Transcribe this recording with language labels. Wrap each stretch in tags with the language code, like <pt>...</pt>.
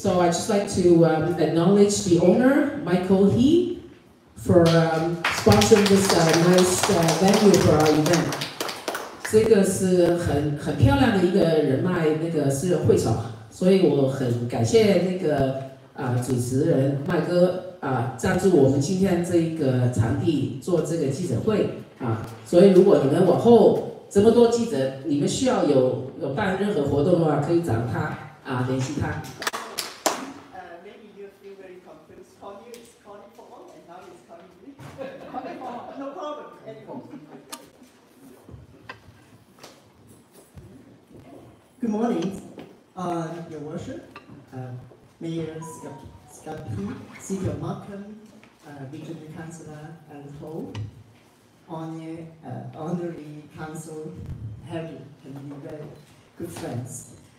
<en>So I just like to acknowledge the owner, Michael He, for sponsoring this nice venue for our event.</en> <zh>这个是很漂亮的一个人脉那个私人会场，所以我很感谢那个主持人麦哥赞助我们今天这个场地做这个记者会所以如果你们往后这么多记者，你们需要有办任何活动的话，可以找他联系他。</zh> <en>Maybe you feel very confused. Connie is Connie Paul, and now it's Connie Lee. Connie Paul, no problem. Anymore. Good morning, Your Worship, Mayor Scarpiti, City of Markham, Regional Councillor Alan Ho, Honorary Council Harry, and we're very good friends.</en>